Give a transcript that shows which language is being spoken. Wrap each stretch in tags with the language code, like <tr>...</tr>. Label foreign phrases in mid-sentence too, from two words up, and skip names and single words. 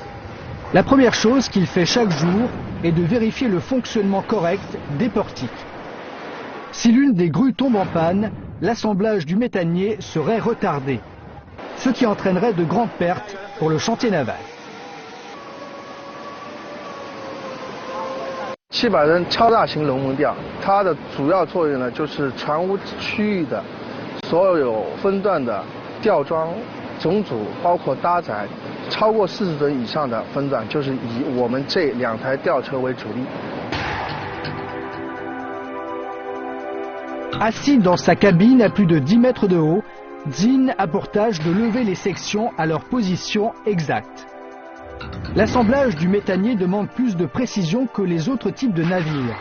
<fr>La première chose qu'il fait chaque jour est de vérifier le fonctionnement correct des portiques. Si l'une des grues tombe en panne, l'assemblage du méthanier serait retardé, ce qui entraînerait de grandes pertes pour le chantier naval.</fr> <zh>700 吨超大型龙门吊，它的主要作用呢，就是船坞区域的所有分段的吊装、总组，包括搭载超过40吨以上的分段，就是以我们这2台吊车为主力。</zh> <fr>Assis dans sa cabine à plus de 10 mètres de haut, Dean a pour tâche de lever les sections à leur position exacte. L'assemblage du méthanier demande plus de précision que les autres types de navires.</fr>